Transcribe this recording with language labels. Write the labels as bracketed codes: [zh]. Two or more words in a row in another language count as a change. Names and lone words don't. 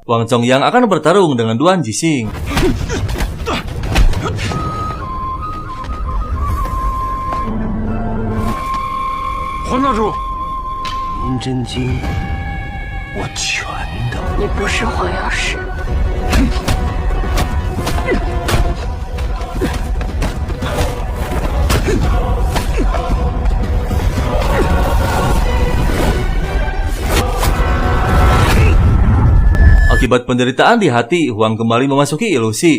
[id] Wang Chongyang akan bertarung dengan Duan Jixing. [zh] 黄道主，银针经，我全都。你不是黄药师。 [id] Akibat penderitaan di hati, Huang kembali memasuki ilusi.